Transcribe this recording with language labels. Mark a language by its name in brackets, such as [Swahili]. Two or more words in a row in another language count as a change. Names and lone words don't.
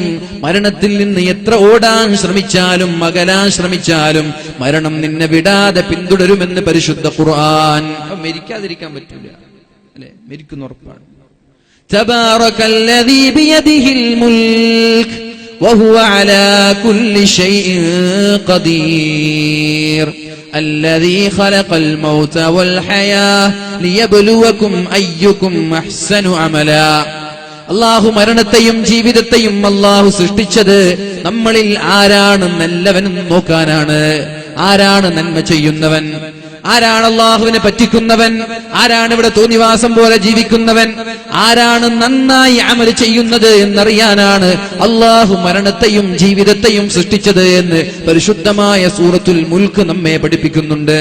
[Malayalam] മരണത്തിൽ നിന്ന് എത്ര ഓടാൻ ശ്രമിച്ചാലും അകലാൻ ശ്രമിച്ചാലും മരണം നിന്നെ വിടാതെ പിന്തുടരുമെന്ന് പരിശുദ്ധ ഖുർആൻ. മരിക്കാതിരിക്കാൻ പറ്റൂല, അല്ലെ? മരിക്കുന്ന ഉറപ്പാണ്. [Arabic] تبارك الذي بيده الملك وهو على كل شيء قدير الذي خلق الموت والحياة ليبلوكم أيكم أحسن عملا. [Malayalam] അള്ളാഹു മരണത്തെയും ജീവിതത്തെയും അള്ളാഹു സൃഷ്ടിച്ചത് നമ്മളിൽ ആരാണ് നല്ലവനെന്ന് നോക്കാനാണ്. ആരാണ് നന്മ ചെയ്യുന്നവൻ, ആരാണ് അള്ളാഹുവിനെ പറ്റിക്കുന്നവൻ, ആരാണ് ഇവിടെ തോന്നിവാസം പോലെ ജീവിക്കുന്നവൻ, ആരാണ് നന്നായി അമൽ ചെയ്യുന്നത് എന്നറിയാനാണ് അള്ളാഹു മരണത്തെയും ജീവിതത്തെയും സൃഷ്ടിച്ചത് എന്ന് പരിശുദ്ധമായ സൂറത്തുൽ മുൽക്ക് നമ്മെ പഠിപ്പിക്കുന്നുണ്ട്.